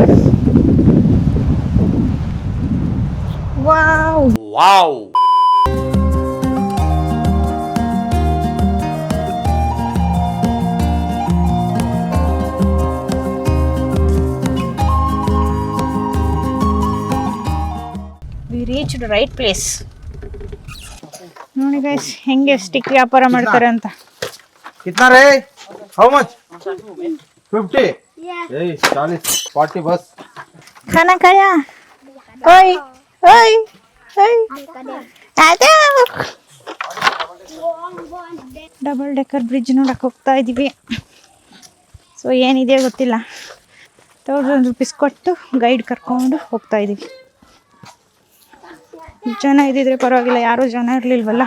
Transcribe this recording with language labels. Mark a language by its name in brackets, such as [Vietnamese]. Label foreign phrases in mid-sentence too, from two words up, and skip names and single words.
[English] ವಾವ್. We reached right place. [Kannada] ನೋಡಿ ಗೈಸ್ ಹೆಂಗೆ ಸ್ಟಿಕ್ ವ್ಯಾಪಾರ ಮಾಡ್ತಾರೆ ಅಂತ. [Hindi] कितना रे? [English] How much? 50. [Hindi] Hey, 40, 40 बस. खाना खाया? ओए ओए ओए. आजा. [English] double decker bridge [Kannada] ನೋಡಕ್ಕೆ ಹೋಗ್ತಾ ಇದ್ದೀವಿ. ಸೊ ಏನಿದೆ ಗೊತ್ತಿಲ್ಲ. 1000 ರೂಪೀಸ್ ಕೊಟ್ಟು ಗೈಡ್ ಕರ್ಕೊಂಡು ಹೋಗ್ತಾ ಇದ್ದೀವಿ. ಜನ ಇದ್ದಿದ್ರೆ ಪರವಾಗಿಲ್ಲ, ಯಾರೂ ಜನ ಇರಲಿಲ್ವಲ್ಲ.